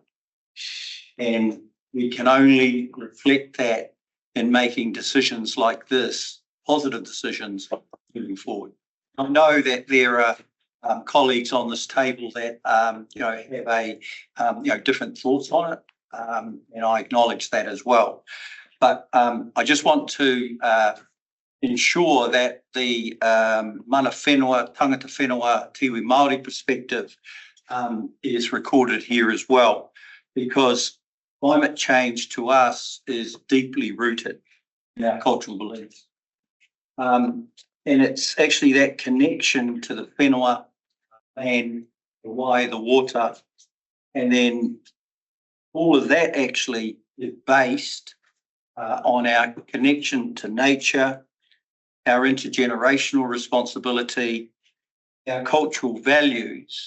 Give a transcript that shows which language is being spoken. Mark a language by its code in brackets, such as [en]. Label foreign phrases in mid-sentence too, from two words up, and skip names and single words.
[en] And we can only reflect that in making decisions like this, positive decisions moving forward. I know that there are colleagues on this table that have different thoughts on it, and I acknowledge that as well. But I just want to ensure that the [mi] mana whenua, tangata whenua, tiwi Māori [en] perspective is recorded here as well, because climate change to us is deeply rooted in our cultural beliefs. And it's actually that connection to the whenua and the wai, the water, and then all of that actually is based on our connection to nature, our intergenerational responsibility, our cultural values.